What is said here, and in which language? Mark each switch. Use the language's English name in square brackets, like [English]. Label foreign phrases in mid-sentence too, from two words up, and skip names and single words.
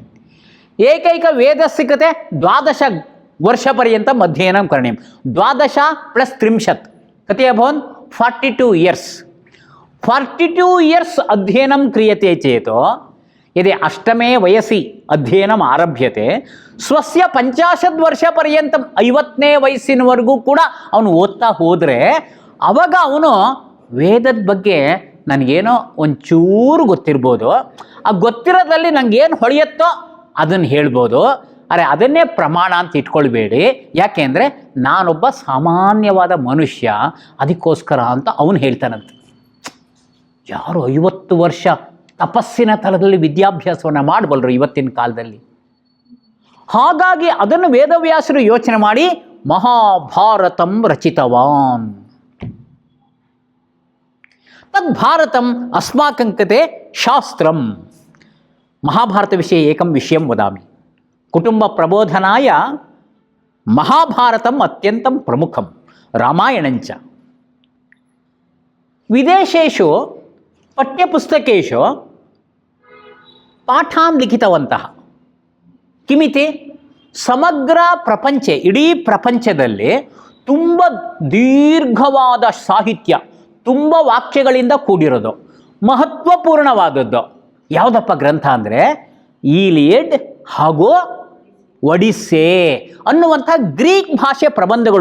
[Sanskrit] एकैकवेदस्य कृते 12 वर्षपर्यन्तम् अध्ययनं करणीयं. 12 + 30 कति अभवन्? 42 इयर्स्. 42 इयर्स् अध्ययनं क्रियते चेत् यदि अष्टमे वयसि अध्ययनम् आरभ्यते, स्वस्य [Kannada] 50 ವರ್ಷಪರ್ಯಂತಂ 50ನೇ ವಯಸ್ಸಿನವರೆಗೂ ಕೂಡ ಅವನು ಓದ್ತಾ ಹೋದರೆ ಅವಾಗ ಅವನು ವೇದದ ಬಗ್ಗೆ ನನಗೇನೋ ಒಂಚೂರು ಗೊತ್ತಿರ್ಬೋದು, ಆ ಗೊತ್ತಿರೋದ್ರಲ್ಲಿ ನನಗೇನು ಹೊಳೆಯುತ್ತೋ ಅದನ್ನು ಹೇಳ್ಬೋದು. ಅರೆ ಅದನ್ನೇ ಪ್ರಮಾಣ ಅಂತ ಇಟ್ಕೊಳ್ಬೇಡಿ, ಯಾಕೆಂದರೆ ನಾನೊಬ್ಬ ಸಾಮಾನ್ಯವಾದ ಮನುಷ್ಯ, ಅದಕ್ಕೋಸ್ಕರ ಅಂತ ಅವನು ಹೇಳ್ತಾನಂತೆ. ಯಾರು 50 ವರ್ಷ ತಪಸ್ಸಿನ ತಲದಲ್ಲಿ ವಿದ್ಯಾಭ್ಯಾಸವನ್ನು ಮಾಡಬಲ್ಲರು ಇವತ್ತಿನ ಕಾಲದಲ್ಲಿ? ಹಾಗಾಗಿ ಅದನ್ನು ವೇದವ್ಯಾಸರು ಯೋಚನೆ ಮಾಡಿ [Sanskrit] ಮಹಾಭಾರತಂ ರಚಿತವಾನ್. ತದ್ ಭಾರತಂ ಅಸ್ಮಾಕಂ ಕೃತೆ ಶಾಸ್ತ್ರಂ. ಮಹಾಭಾರತವಿಷये एकं विषयं वदामि. कुटुम्बप्रबोधनाय महाभारतम् अत्यन्तं प्रमुखं, रामायणञ्च. विदेशेषु पठ्यपुस्तकेषु पाठान् लिखितवन्तः. किमिति? [Kannada] ಸಮಗ್ರ ಪ್ರಪಂಚ, ಇಡೀ ಪ್ರಪಂಚದಲ್ಲಿ ತುಂಬ ದೀರ್ಘವಾದ ಸಾಹಿತ್ಯ, ತುಂಬ ವಾಕ್ಯಗಳಿಂದ ಕೂಡಿರೋದು, ಮಹತ್ವಪೂರ್ಣವಾದದ್ದು ಯಾವುದಪ್ಪ ಗ್ರಂಥ ಅಂದರೆ ಈಲಿಯಡ್ ಹಾಗೂ ಒಡಿಸ್ಸೆ ಅನ್ನುವಂಥ ಗ್ರೀಕ್ ಭಾಷೆ ಪ್ರಬಂಧಗಳು.